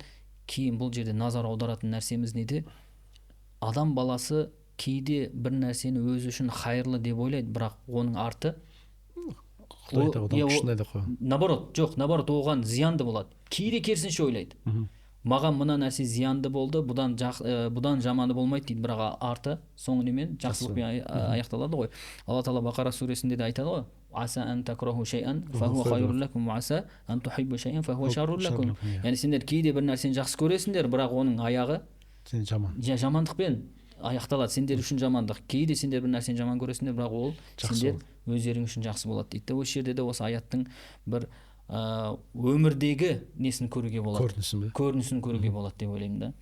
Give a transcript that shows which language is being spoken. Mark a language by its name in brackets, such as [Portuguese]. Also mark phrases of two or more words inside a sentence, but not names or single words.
[Kazakh] Кейін бұл жерде назар аударатын нәрсеміз неде? Адам баласы кейде бір нәрсені өзі үшін хайырлы деп ойлайды, бірақ оның арты наоборот, оған зиянды болады. Кейде керісінше ойлайды. Маған мына нәрсе зиянды болды, бұдан жаманы болмайды дейді, бірақ арты соңынан жақсылықпен аяқталады ғой. Алла Тағала Бақара сүресінде де айтады ғой, [Arabic] عسى أن تكرهوا شيئا فهو خير لكم وعسى أن تحبوا شيئا فهو شر لكم. [Kazakh] Яғни сендер кейде бір нәрсені жақсы көресіңдер, бірақ оның аяғы жамандықпен аяқталады. Сендер үшін жамандық. Кейде сендер бір нәрсені жаман көресіңдер, бірақ ол сендер өздерің үшін жақсы болады дейді. Осы жерде де осы аяттың бір өмірдегі несін көруге болады, көрінісін көруге болады деп ойлаймын да.